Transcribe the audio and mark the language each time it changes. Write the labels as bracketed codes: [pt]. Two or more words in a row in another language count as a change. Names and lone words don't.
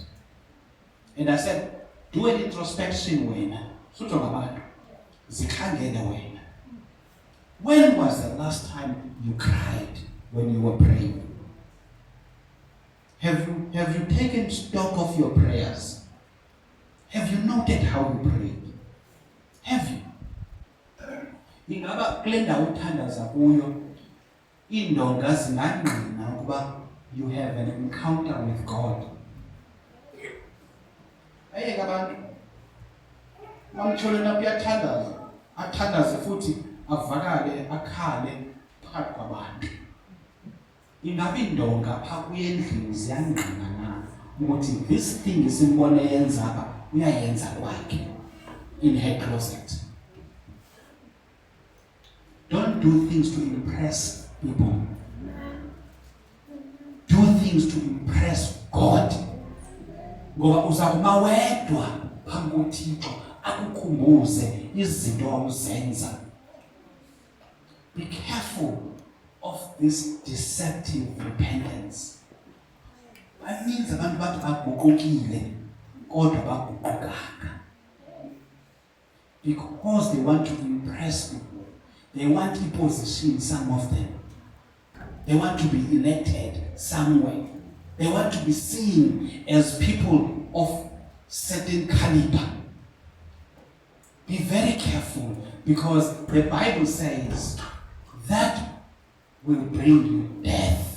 [en] And I said, do an introspection when was the last time you cried when you were praying? Have you taken stock of your prayers? Have you noted how you prayed? Have you? [xh] Ingaba kule ndawo uthandaza kuyo iindonga zingangqina ukuba [en] you have an encounter with God. [xh] Ayeke abantu bamtholena kuyathandaza, athandaze futhi avakale akhale phakathi kwabantu. Ingabe indonga pha kuyendlini ziyangqina na ukuthi [en] this thing [xh] isimbone yenza apha uyayenza kwakhe [en] in her closet. Don't do things to impress people. Do things to impress God. [xh] Ngoba uzakuma wedwa phambi koThixo akukhumbuze izinto awuzenza. [en] Be careful of this deceptive repentance. That means [xh] abantu bathi baguqukile kodwa baguqukanga. [en] Because they want to impress people. They want to position some of them. They want to be elected somewhere. They want to be seen as people of certain caliber. Be very careful because the Bible says that will bring you death.